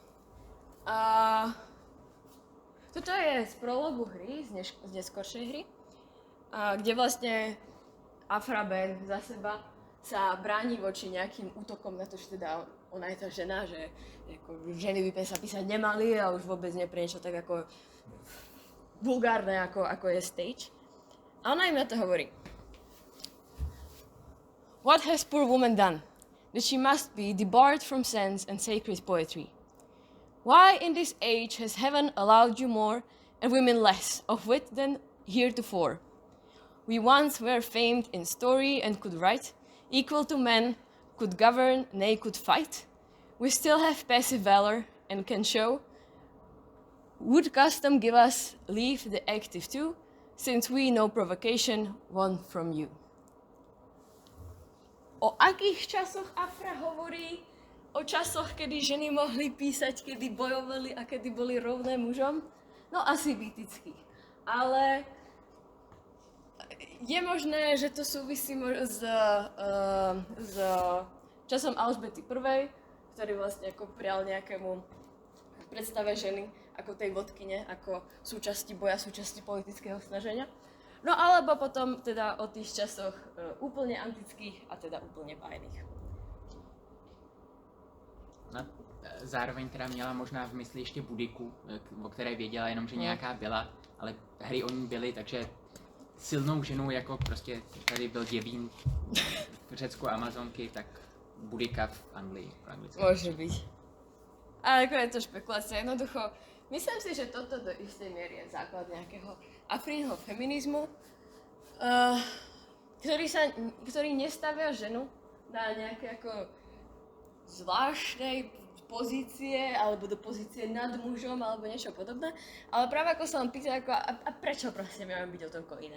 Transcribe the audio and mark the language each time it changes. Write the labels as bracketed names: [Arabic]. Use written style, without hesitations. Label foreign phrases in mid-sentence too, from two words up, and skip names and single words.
[Slovak] Toto je z prologu hry, z neskoršej hry, kde vlastne Afra Ben za seba sa bráni voči nejakým útokom na to, že teda ona je tá žena, že ako ženy by sa písať nemali a už vôbec nie pre niečo tak ako vulgárne, ako je stage. A ona im na to hovorí. [English] What has poor woman done? That she must be debarred from sense and sacred poetry. Why in this age has heaven allowed you more and women less of wit than heretofore? We once were famed in story and could write, equal to men, could govern, nay could fight. We still have passive valor and can show. Would custom give us leave the active too, since we no provocation won from you. [Slovak] O akých časoch Afra hovorí? O časoch, kedy ženy mohli písať, kedy bojovali a kedy boli rovné mužom? No asi bytických. Ale je možné, že to súvisí s časom Alžbety I, ktorý vlastne ako prial nejakému predstave ženy ako tej vodkyne, ako súčasti boja, súčasti politického snaženia. No alebo potom teda o tých časoch úplne antických a teda úplne bájných. No, [Czech] zároveň teda měla možná v mysli ještě Budiku, o které věděla jenom, že nějaká byla, ale hry o ní byly, takže silnou ženou, jako prostě tady byl Děvín v Řecku Amazonky, tak Budika v Anglii. [Slovak] Môže byť. Ale ako je to špekulácia, jednoducho, myslím si, že toto do istej miery je základ nejakého afrínneho feminizmu, ktorý nestavia ženu na nejaké ako zvláštnej pozície, alebo do pozície nad mužom, alebo niečo podobné, ale práve ako sa vám pýta, a prečo proste máme byť o toľko iné?